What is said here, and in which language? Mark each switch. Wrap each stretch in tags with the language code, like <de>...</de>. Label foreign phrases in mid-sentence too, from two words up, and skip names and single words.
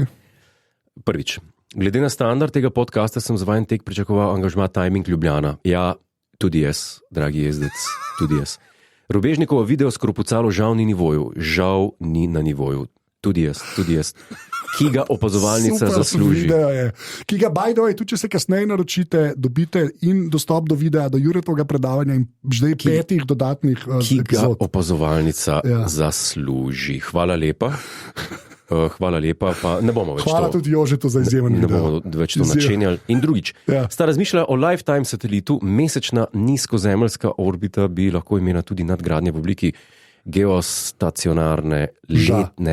<sl>Prvič, glede na standard tega podcasta sem za vajen tek pričakoval angažma Timing Ljubljana. Ja, tudi jaz, dragi jezdec, tudi jaz. Robežnikovo video skropucalo žal ni na nivoju. Tudi jaz. Ki ga opazovalnica super zasluži. Ki ga,</sl> <en>by the way,</en> <sl>tudi če se kasneje naročite, dobite in dostop do videa, do Juretovega predavanja in zdaj 5 dodatnih ki epizod. Ga opazovalnica zasluži. Hvala lepa. Pa ne bomo več Hvala tudi Jožetu za izjemen video. Ne bomo več to načenjali. In drugič, sta razmišljala o lifetime satelitu, mesečna nizkozemljska orbita bi lahko imela tudi nadgradnje v obliki geostacionarne letne.</sl>